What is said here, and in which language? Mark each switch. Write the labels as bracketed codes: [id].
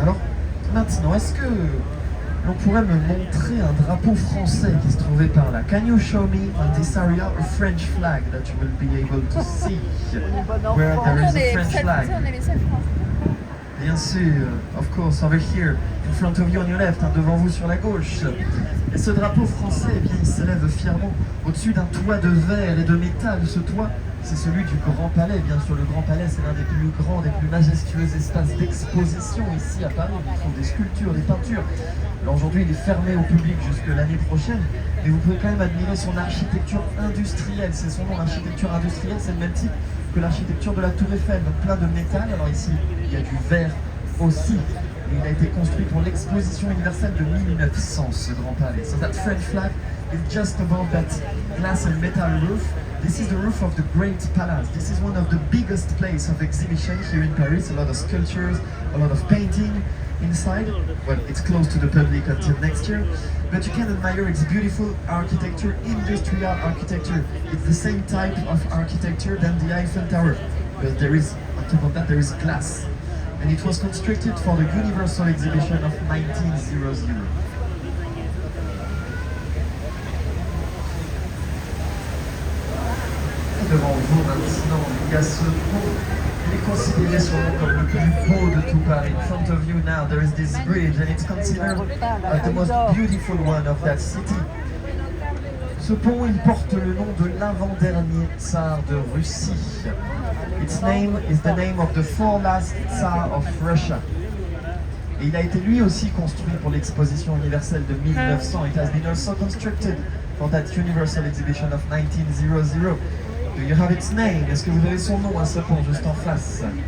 [fr] Alors, maintenant, est-ce que l'on pourrait me montrer un drapeau français qui se trouvait par là? [en] Can you show me on this area a French flag that you will be able to see where there is a French flag? [fr] On est les seuls Français. Bien sûr, [en] of course, over here, in front of you on your left, [fr] devant vous sur la gauche. Et ce drapeau français, eh bien, il s'élève fièrement au-dessus d'un toit de verre et de métal. Ce toit, c'est celui du Grand Palais. Bien sûr, le Grand Palais, c'est l'un des plus grands, des plus majestueux espaces d'exposition ici à Paris. Ce sont des sculptures, des peintures. Alors aujourd'hui, il est fermé au public jusque l'année prochaine, mais vous pouvez quand même admirer son architecture industrielle. C'est son nom, l'architecture industrielle, c'est le même type que l'architecture de la Tour Eiffel, donc plein de métal. Alors ici, il y a du verre aussi. Et il a été construit pour l'exposition universelle de 1900, ce Grand Palais. [en] So that French flag is just above that glass and metal roof. This is the roof of the Great Palace. This is one of the biggest places of exhibition here in Paris. A lot of sculptures, a lot of painting inside. Well, it's closed to the public until next year, but you can admire its beautiful architecture, industrial architecture. It's the same type of architecture than the Eiffel Tower, but there is, on top of that, there is glass. And it was constructed for the Universal Exhibition of 1900. [fr] Devant vous maintenant, il y a ce pont. Il est considéré sûrement comme le plus beau de tout Paris. [en] In front of you now, there is this bridge, and it's considered the most beautiful one of that city. [fr] Ce pont, il porte le nom de l'avant-dernier tsar de Russie. [en] Its name is the name of the four last tsar of Russia. [fr] Et il a été lui aussi construit pour l'exposition universelle de 1900. [en] It has been also constructed for that Universal Exhibition of 1900. Do you have its name? [fr] Est-ce que vous avez son nom à ce pont juste en face?